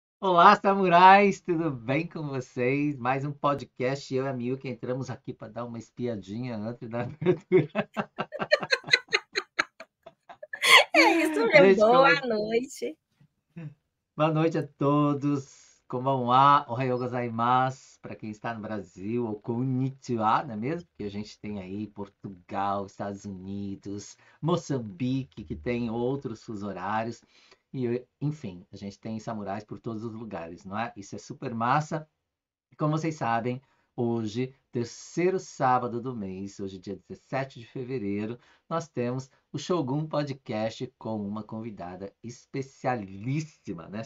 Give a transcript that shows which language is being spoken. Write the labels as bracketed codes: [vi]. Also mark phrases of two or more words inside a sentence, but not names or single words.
[pt] Olá, samurais, tudo bem com vocês? Mais um podcast, eu e a Milka entramos aqui para dar uma espiadinha antes da abertura. É isso, meu. Gente, Boa noite. boa noite a todos. [ja] こんばんは、おはようございます, [pt] para quem está no Brasil, ou konnichiwa, não é mesmo? Porque a gente tem aí Portugal, Estados Unidos, Moçambique, que tem outros fusos horários. E, enfim, a gente tem samurais por todos os lugares, não é? Isso é super massa. Como vocês sabem, hoje, terceiro sábado do mês, hoje dia 17 de fevereiro, nós temos o Shogun Podcast com uma convidada especialíssima, né?